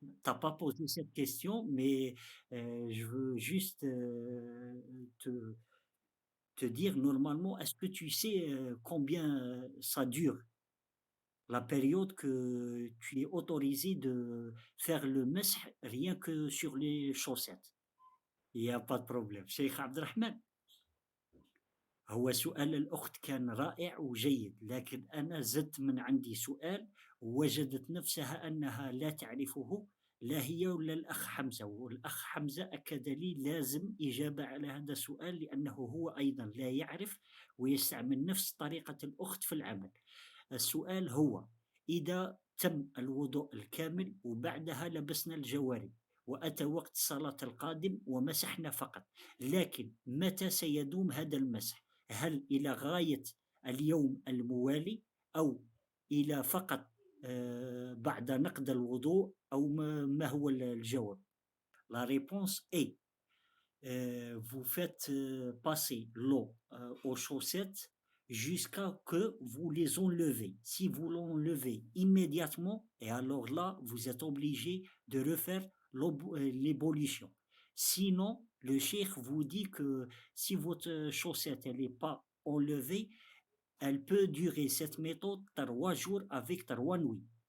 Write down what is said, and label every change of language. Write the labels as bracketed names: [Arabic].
[French] T'as pas posé cette question, mais je veux juste te dire normalement, est-ce que tu sais combien ça dure, la période que tu es autorisé de faire le mesh rien que sur les chaussettes? يا با بروبليم [Arabic] شيخ عبد الرحمن. هو سؤال الأخت كان رائع وجيد، لكن أنا زدت من عندي سؤال، ووجدت نفسها أنها لا تعرفه، لا هي ولا الأخ حمزة، والأخ حمزة أكد لي لازم إجابة على هذا السؤال لأنه هو أيضا لا يعرف ويستعمل نفس طريقة الأخت في العمل. السؤال هو: إذا تم الوضوء الكامل وبعدها لبسنا الجوارب وأتى وقت الصلاة القادم ومسحنا فقط، لكن متى سيدوم هذا المسح؟ هل إلى غاية اليوم الموالي، أو إلى فقط بعد نقض الوضوء، أو ما هو الجواب؟ [French] La réponse est vous faites passer l'eau aux chaussettes jusqu'à que vous les enlevez. Si vous l'enlevez immédiatement, et alors là, vous êtes obligé de refaire l'ébullition. Sinon, le cheikh vous dit que si votre chaussette n'est pas enlevée, elle peut durer cette méthode 3 jours avec 3 nuits.